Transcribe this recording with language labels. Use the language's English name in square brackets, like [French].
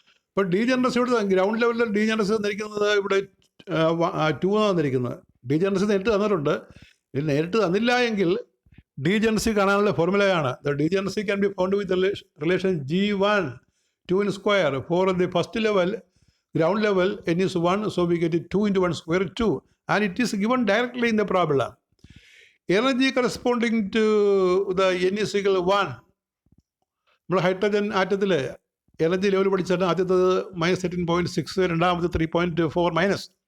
[Malayalam] ഇപ്പോൾ ഡീജനറസിയോട് ഗ്രൗണ്ട് ലെവലിൽ ഡീജനറസി തന്നിരിക്കുന്നത് ഇവിടെ 2 ആണ് തന്നിരിക്കുന്നത്. ഡീജനറസി നേരിട്ട് തന്നിട്ടുണ്ട്. ഇത് നേരിട്ട് തന്നില്ല എങ്കിൽ ഡീജനറസി കാണാനുള്ള ഫോർമുലയാണ്. [English] The degeneracy can be found with relation G1 2 in square. For the first level, ground level, n is 1, so we get it 2 into 1 square 2. And it is given directly in the problem. Energy corresponding to the n is equal to 1. [Malayalam] നമ്മൾ hydrogen ആറ്റത്തിൽ energy level പഠിച്ചാൽ ആദ്യത്തത് -13.6, രണ്ടാമത് 3.4 minus.